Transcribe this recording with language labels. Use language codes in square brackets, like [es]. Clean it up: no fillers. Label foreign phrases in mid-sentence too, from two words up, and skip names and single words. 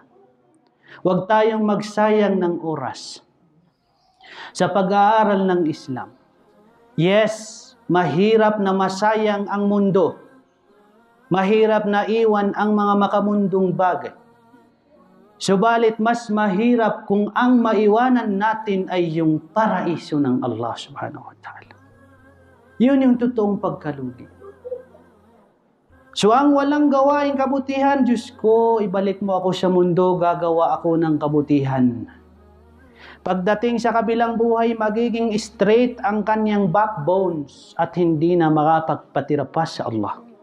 [tl] Huwag tayong magsayang ng oras sa pag-aaral ng Islam. Yes, mahirap na masayang ang mundo. Mahirap na iwan ang mga makamundong bagay. Subalit mas mahirap kung ang maiwanan natin ay yung paraiso ng Allah [ar] سبحانه وتعالى. [tl] Yun yung totoong pagkalugi. So ang walang gawaing kabutihan, Diyos ko, ibalik mo ako sa mundo, gagawa ako ng kabutihan. Pagdating sa kabilang buhay, magiging straight ang kanyang backbones at hindi na makapagpatira pa sa Allah.